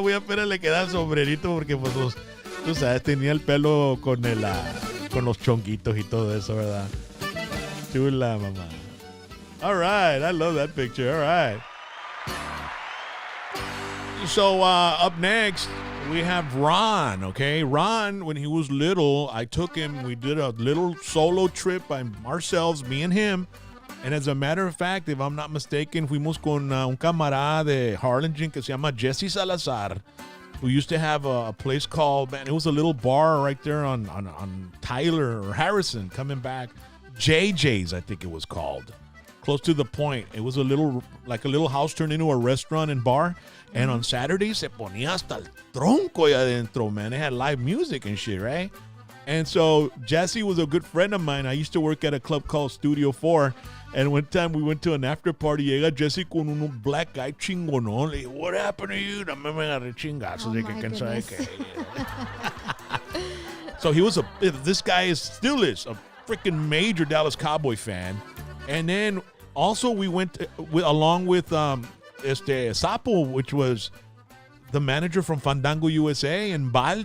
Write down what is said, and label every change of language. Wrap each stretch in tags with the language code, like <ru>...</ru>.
<es>Voy a esperar le queda el sombrerito porque pues tú sabes, tenía el pelo con los chonguitos y todo eso, ¿verdad? Chula, mamá.</es> <en>All right. I love that picture. All right. So, up next, we have Ron, okay? Ron, when he was little, I took him. We did a little solo trip by ourselves, me and him. And as a matter of fact, if I'm not mistaken,</en> <es>fuimos con un camarada de Harlingen que se llama Jesse Salazar,</es> <en>who used to have a place called, man, it was a little bar right there on Tyler or Harrison coming back. JJ's, I think it was called. Close to the point. It was a little house turned into a restaurant and bar. And on Saturdays,</en> <es>se ponía hasta el tronco allá adentro, man.</es> <en>They had live music and shit, right? And so Jesse was a good friend of mine. I used to work at a club called Studio 4. And one time we went to an after party.</en> <es>Llega Jesse con un black guy chingonón. Le dije,</es> <en>what happened to you?</en> <es>No me agarré chingazos. De que cansado de que.</es> <en>So this guy still is a freaking major Dallas Cowboy fan. And then also we went along with Sapo, which was the manager from Fandango USA, and Balde.</en>